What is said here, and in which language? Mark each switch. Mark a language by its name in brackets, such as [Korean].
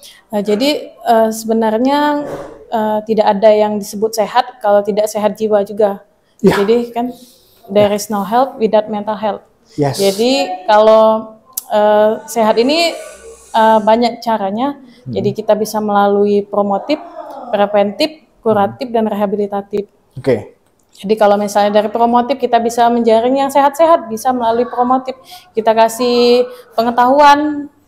[Indonesian] Nah, jadi sebenarnya tidak ada yang disebut sehat kalau tidak sehat jiwa juga. Ya. Jadi kan [English] there is no health without mental health. Yes. [Indonesian] Jadi kalau sehat ini banyak caranya. Jadi kita bisa melalui promotif, preventif, kuratif, dan rehabilitatif. Oke. Jadi kalau misalnya dari promotif kita bisa menjaring yang sehat-sehat, bisa melalui promotif. Kita kasih pengetahuan